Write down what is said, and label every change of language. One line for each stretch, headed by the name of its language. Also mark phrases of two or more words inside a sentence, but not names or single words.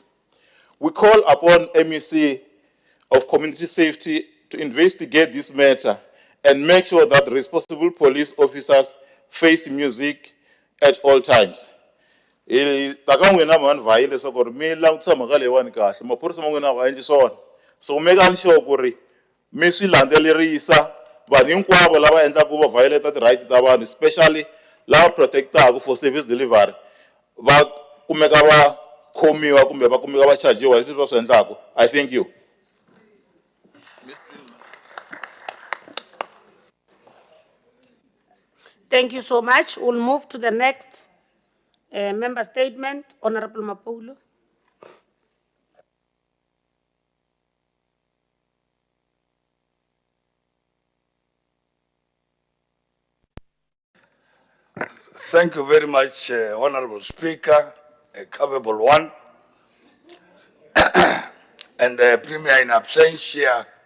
English: We call upon MEC of Community Safety to investigate this matter and make sure that responsible police officers face music at all times. So make sure
Tsonga: mi swi landzelerisa vanhu hinkwavo lava endlaka va violate ti right ta vanhu, especially lava protectaka
English: for service delivery,
Tsonga: va kumeka va khomiwa kumbe va kumeka va chajiwa hi swilo va swi endlaku.
English: I thank you. Thank you so much. We'll move to the next member statement. Honorable Mapoulo. Thank you very much, Honorable Speaker, a capable one, and the Premier in absentia.